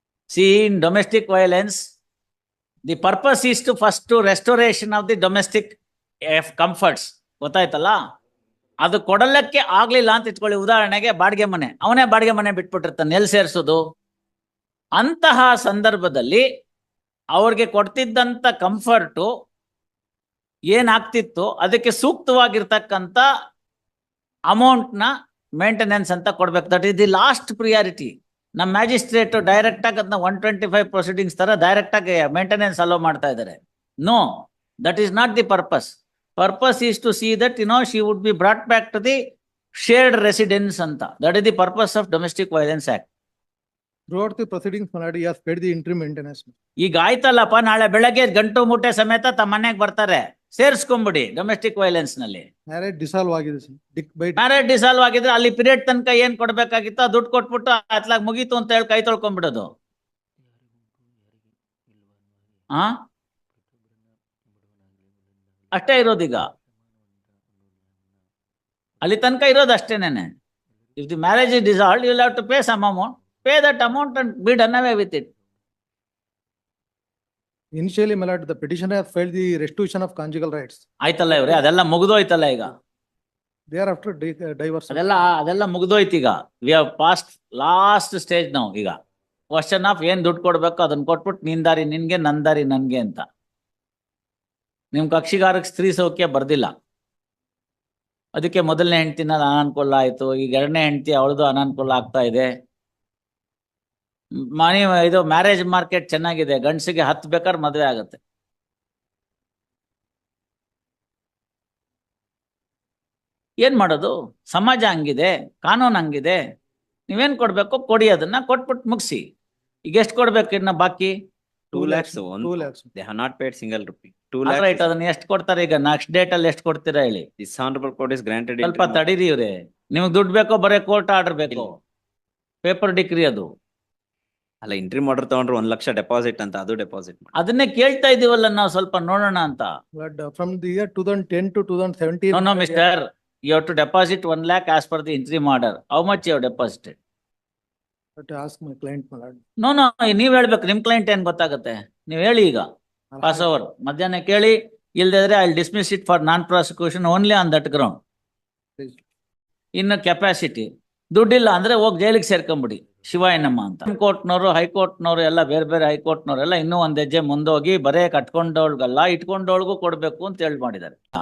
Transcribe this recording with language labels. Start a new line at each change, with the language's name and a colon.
English: See, in domestic violence, the purpose is to first to restoration of the domestic comforts.
Kannada: ಗೊತ್ತಾಯ್ತಲ್ಲ? ಅದು ಕೊಡಲಕ್ಕೆ ಆಗ್ಲಿಲ್ಲ ಅಂತ ಇಟ್ಕೊಳ್ಳಿ. ಉದಾಹರಣೆಗೆ ಬಾಡಿಗೆ ಮನೆ, ಅವನೇ ಬಾಡಿಗೆ ಮನೆ ಬಿಟ್ಬಿಟ್ಟಿರ್ತಾನೆ, ಎಲ್ಲಿ ಸೇರಿಸೋದು? ಅಂತಹ ಸಂದರ್ಭದಲ್ಲಿ ಅವ್ರಿಗೆ ಕೊಡ್ತಿದ್ದಂತ ಕಂಫರ್ಟು ಏನಾಗ್ತಿತ್ತು ಅದಕ್ಕೆ ಸೂಕ್ತವಾಗಿರ್ತಕ್ಕಂಥ ಅಮೌಂಟ್ನ ಮೇಂಟೆನೆನ್ಸ್ ಅಂತ ಕೊಡ್ಬೇಕು.
English: That is the last priority.
Kannada: ನಮ್ಮ ಮ್ಯಾಜಿಸ್ಟ್ರೇಟ್ ಡೈರೆಕ್ಟ್ ಆಗಿ ಅದನ್ನ 125 ಪ್ರೊಸೀಡಿಂಗ್ಸ್ ತರ ಡೈರೆಕ್ಟ್ ಆಗಿ ಮೇಂಟೆನೆನ್ಸ್ ಅಲೋ ಮಾಡ್ತಾ ಇದ್ದಾರೆ.
English: No, that is not the purpose. Purpose is to see that she would be brought back to the shared residence ಅಂತ. That is the purpose of domestic violence act. Throughout the proceedings, Maladi has paid the interim maintenance.
Kannada: ಈಗ ಆಯ್ತಲ್ಲಪ್ಪ, ನಾಳೆ ಬೆಳಗ್ಗೆ ಗಂಟು ಮೂಟೆ ಸಮೇತ ತಮ್ಮ ಮನೆಗೆ ಬರ್ತಾರೆ, ಸೇರಿಸ್ಕೊಂಬಿಡಿ ಡೊಮೆಸ್ಟಿಕ್ ವೈಲೆನ್ಸ್ ನಲ್ಲಿ. ಮ್ಯಾರೇಜ್ ಡಿಸಾಲ್ವ್ ಆಗಿದೆ ಸರ್. ಮ್ಯಾರೇಜ್ ಡಿಸಾಲ್ವ್ ಆಗಿದ್ರೆ ಅಲ್ಲಿ ಪೀರಿಯಡ್ ತನಕ ಏನ್ ಕೊಡ್ಬೇಕಾಗಿತ್ತು ದುಡ್ಡು ಕೊಟ್ಬಿಟ್ಟು ಅತ್ಲಾಗ ಮುಗೀತು ಅಂತ ಹೇಳಿ ಕೈ ತೊಳ್ಕೊಂಡ್ಬಿಡೋದು. ಅಷ್ಟೇ ಇರೋದೀಗ. ಅಲ್ಲಿ ತನಕ ಇರೋದು ಅಷ್ಟೇನೇನೆ.
English: If the marriage is dissolved you will have to pay some amount. Pay that amount and be done away with it. Initially, my lord, the petitioner has filed the restitution of conjugal rights.
Kannada: ಆಯ್ತಲ್ಲ ಇವ್ರೆ, ಅದೆಲ್ಲ ಮುಗಿದೋಯ್ತಲ್ಲ ಈಗ.
English: Thereafter, divorce.
Kannada: ಅದೆಲ್ಲ ಮುಗಿದೋಯ್ತು ಈಗ.
English: we have past last stage
Kannada: ನಾವು. ಈಗ question of ಏನ್ ದುಡ್ಡು ಕೊಡ್ಬೇಕು ಅದನ್ನ ಕೊಟ್ಬಿಟ್ಟು ನಿನ್ ದಾರಿ ನಿನ್ಗೆ, ನನ್ ದಾರಿ ನನ್ಗೆ ಅಂತ. ನಿಮ್ ಕಕ್ಷಿಗಾರಕ್ಕೆ ಸ್ತ್ರೀ ಸೌಖ್ಯ ಬರ್ದಿಲ್ಲ, ಅದಕ್ಕೆ 1ನೇ ಹೆಂಡತಿನ ಅನಾನುಕೂಲ ಆಯ್ತು. ಈಗ 2ನೇ ಹೆಂಡತಿ ಅವಳದು ಅನಾನುಕೂಲ ಆಗ್ತಾ ಇದೆ. ಇದು ಮ್ಯಾರೇಜ್ ಮಾರ್ಕೆಟ್ ಚೆನ್ನಾಗಿದೆ, ಗಂಡಸಿಗೆ 10 ಬೇಕಾದ್ರೆ ಮದುವೆ ಆಗುತ್ತೆ. ಏನ್ ಮಾಡೋದು? ಸಮಾಜ ಹಂಗಿದೆ, ಕಾನೂನು ಹಂಗಿದೆ. ನೀವೇನ್ ಕೊಡ್ಬೇಕು ಕೊಡಿ, ಅದನ್ನ ಕೊಟ್ಬಿಟ್ಟು ಮುಗಿಸಿ. ಈಗ ಎಷ್ಟು ಕೊಡ್ಬೇಕು ಇನ್ನ ಬಾಕಿ?
English: 2 lakhs. 2 lakhs. They have not paid single rupee. 2 lakhs.
Kannada: Right, ಅದನ್ನ ಎಷ್ಟು ಕೊಡ್ತಾರೆ ಈಗ? ನೆಕ್ಸ್ಟ್ ಡೇಟ್ ಅಲ್ಲಿ ಎಷ್ಟು ಕೊಡ್ತೀರಾ ಹೇಳಿ?
English: This honorable court is granted.
Kannada: ಸ್ವಲ್ಪ ತಡೀರಿ ಇವ್ರೆ. ನಿಮ್ಗೆ ದುಡ್ಡು ಬೇಕೋ ಬರೀ ಕೋರ್ಟ್ ಆರ್ಡರ್ ಬೇಕೋ? ಪೇಪರ್ ಡಿಗ್ರಿ ಅದು. ಅಲ್ಲ ಎಂಟ್ರಿ ಮಾಡರ್ ತಗೊಂಡ್ರೆ 1 ಲಕ್ಷ ಡೆಪಾಸಿಟ್ ಅಂತ ಅದು ಡೆಪಾಸಿಟ್ ಮಾಡಿ. ಅದನ್ನೇ ಕೇಳ್ತಾ ಇದೀವಲ್ಲ ನಾವು, ಸ್ವಲ್ಪ ನೋಡೋಣ ಅಂತ.
English: But from the year 2010 to 2017. No, mister, you have to deposit 1 lakh as per the interim order. How much you have deposited? But ask my client, my lord.
Kannada: No, ನೀವ್ ಹೇಳ್ಬೇಕು, ನಿಮ್ ಕ್ಲೈಂಟ್ ಏನ್ ಗೊತ್ತಾಗುತ್ತೆ, ನೀವ್ ಹೇಳಿ ಈಗ. ಪಾಸ್ ಓವರ್ ಮಧ್ಯಾಹ್ನ ಕೇಳಿ, ಇಲ್ದಿದ್ರೆ
English: I dismiss it for non prosecution only on that ground. Please.
Kannada: ಇನ್ನು ಕೆಪಾಸಿಟಿ ದುಡ್ಡಿಲ್ಲ ಅಂದ್ರೆ ಹೋಗಿ ಜೈಲಿಗೆ ಸೇರ್ಕೊಂಬಿಡಿ ಶಿವಾಯನಮ್ಮ ಅಂತ. ಕೋರ್ಟ್ನವರು ಹೈಕೋರ್ಟ್ನವರು ಎಲ್ಲ ಬೇರೆ ಬೇರೆ ಹೈಕೋರ್ಟ್ನವರೆಲ್ಲ ಇನ್ನೂ ಒಂದ್ ಹೆಜ್ಜೆ ಮುಂದೋಗಿ ಬರೇ ಕಟ್ಕೊಂಡವಳ್ಗಲ್ಲ ಇಟ್ಕೊಂಡವಳ್ಗೂ ಕೊಡ್ಬೇಕು ಅಂತ ಹೇಳಿ ಮಾಡಿದ್ದಾರೆ.